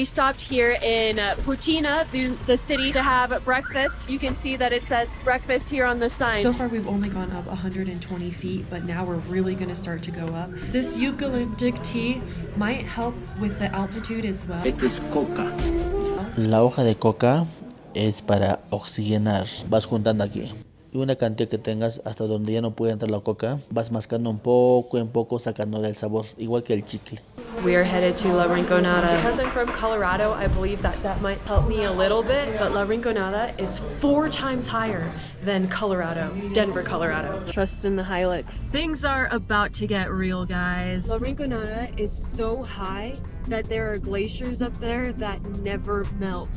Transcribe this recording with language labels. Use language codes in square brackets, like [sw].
[en] We stopped here in Putina, the city, to have breakfast. You can see that it says breakfast here on the sign. So far we've only gone up 120 feet, but now we're really going to start to go up. This eucalyptic tea might help with the altitude as well. It is coca. [es] La hoja de coca es para oxigenar. Vas juntando aquí. Y una cantidad que tengas hasta donde ya no puede entrar la coca, vas mascando un poco en poco, sacando el sabor, igual que el chicle. [en] We are headed to La Rinconada. Because I'm from Colorado, I believe that might help me a little bit, but La Rinconada is 4 times higher than Colorado, Denver, Colorado. Trust in the Hilux. Things are about to get real, guys. La Rinconada is so high that there are glaciers up there that never melt.